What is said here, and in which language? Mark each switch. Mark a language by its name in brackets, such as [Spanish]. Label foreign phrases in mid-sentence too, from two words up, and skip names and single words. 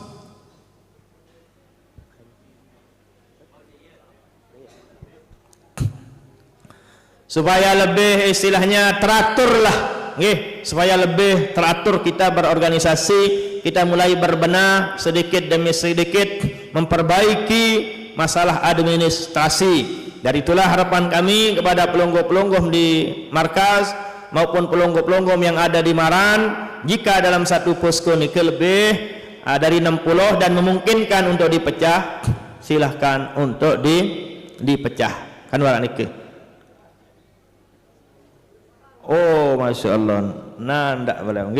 [Indonesian] supaya lebih istilahnya teratur lah, supaya lebih teratur kita berorganisasi. Kita mulai berbenah sedikit demi sedikit memperbaiki masalah administrasi. Dari itulah harapan kami kepada pelungguh-pelungguh di markas maupun pelungguh-pelungguh yang ada di Maran, jika dalam satu posko ini lebih dari 60 dan memungkinkan untuk dipecah, silahkan untuk dipecah. [Sasak] Kan warak niki. [Indonesian] Oh, [Arabic] ما شاء الله. [Indonesian] Nah, ndak boleh. Okay.